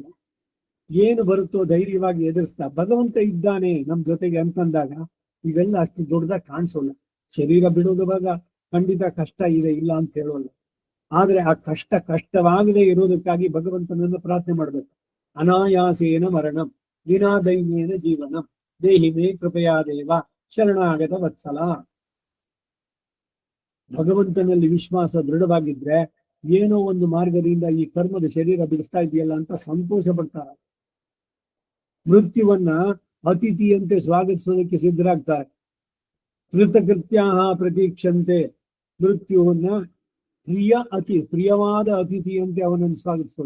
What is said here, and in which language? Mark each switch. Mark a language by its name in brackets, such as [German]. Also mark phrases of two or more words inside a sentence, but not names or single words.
[Kannada] ಏನು ಬರುತ್ತೋ ಧೈರ್ಯವಾಗಿ ಎದುರಿಸ್ತಾ ಭಗವಂತ ಇದ್ದಾನೆ ನಮ್ ಜೊತೆಗೆ ಅಂತಂದಾಗ ಇವೆಲ್ಲ ಅಷ್ಟು ದೊಡ್ಡದಾಗಿ ಕಾಣಿಸೋಲ್ಲ. ಶರೀರ ಬಿಡೋದುವಾಗ ಖಂಡಿತ ಕಷ್ಟ ಇದೆ, ಇಲ್ಲ ಅಂತ ಹೇಳೋಲ್ಲ. ಆದ್ರೆ ಆ ಕಷ್ಟವಾಗದೆ ಇರೋದಕ್ಕಾಗಿ ಭಗವಂತನನ್ನು ಪ್ರಾರ್ಥನೆ ಮಾಡ್ಬೇಕು. [Sanskrit] ಅನಾಯಾಸೇನ ಮರಣಂ ವಿನಾ ದೈನ್ಯೇನ ಜೀವನಂ ದೇಹಿ ಮೇ ಕೃಪೆಯಾ ದೇವ ಶರಣಾಗತ ವತ್ಸಲ. [Kannada] ಭಗವಂತನಲ್ಲಿ ವಿಶ್ವಾಸ ದೃಢವಾಗಿದ್ರೆ ಏನೋ ಒಂದು ಮಾರ್ಗದಿಂದ ಈ ಕರ್ಮದ ಶರೀರ ಬಿಡಿಸ್ತಾ ಇದೆಯಲ್ಲ ಅಂತ ಸಂತೋಷ ಪಡ್ತಾರ. ಮೃತ್ಯುವನ್ನ ಅತಿಥಿಯಂತೆ ಸ್ವಾಗತಿಸೋದಕ್ಕೆ ಸಿದ್ಧರಾಗ್ತಾರೆ. ಕೃತಕೃತ್ಯ ಪ್ರತೀಕ್ಷಂತೆ ಮೃತ್ಯುವನ್ನ ಪ್ರಿಯವಾದ ಅತಿಥಿಯಂತೆ ಅವನನ್ನು ಸ್ವಾಗತಿಸೋದು.